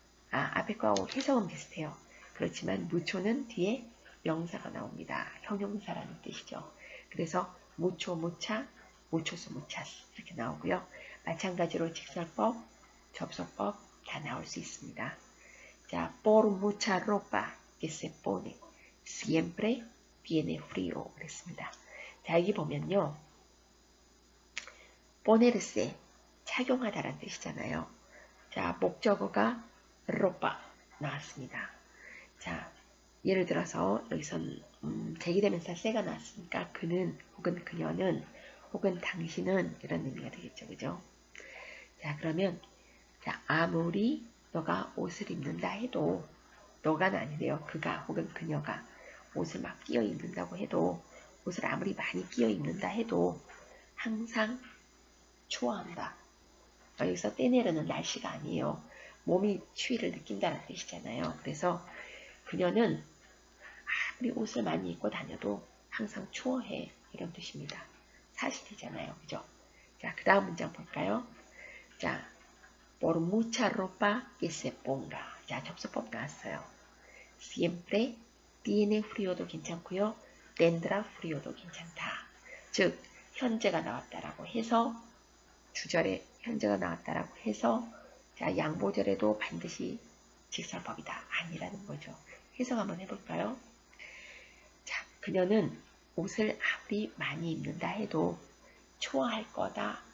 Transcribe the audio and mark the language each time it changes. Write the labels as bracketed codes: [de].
[ko] 앞에 거하고 해석은 비슷해요. 그렇지만 무초는 뒤에 명사가 나옵니다. 형용사라는 뜻이죠. 그래서 무초, 무차, 무초수, 무차스 이렇게 나오고요. 마찬가지로 직설법, 접속법 다 나올 수 있습니다. [es] 자, por mucha ropa que se pone, siempre tiene frío [ko] 그랬습니다. 자, 여기 보면요. ponerse, 착용하다라는 뜻이잖아요. 자, 목적어가 ropa 나왔습니다. 자, 예를 들어서 여기선 제기대명사 세가 나왔으니까 그는 혹은 그녀는 혹은 당신은 이런 의미가 되겠죠. 그죠? 자, 그러면 자, 아무리 너가 옷을 입는다 해도 너가는 아니래요. 그가 혹은 그녀가 옷을 막 끼어 입는다고 해도 옷을 아무리 많이 끼어 입는다 해도 항상 추워한다. 여기서 때내려는 날씨가 아니에요. 몸이 추위를 느낀다는 뜻이잖아요. 그래서 그녀는 아무리 옷을 많이 입고 다녀도 항상 추워해. 이런 뜻입니다. 사실이잖아요. 그죠? 자, 그 다음 문장 볼까요? [es] 자, por mucha ropa que se ponga. [ko] 자, 접속법 나왔어요. [es] siempre tiene frío도 [ko] 괜찮고요. [es] tendrá frío [ko] 도 괜찮다. 즉, 현재가 나왔다라고 해서 주절에 현재가 나왔다라고 해서 자, 양보절에도 반드시 직설법이다. 아니라는 거죠. 해석 한번 해볼까요? 자, 그녀는 옷을 아무리 많이 입는다 해도 추워할 거다.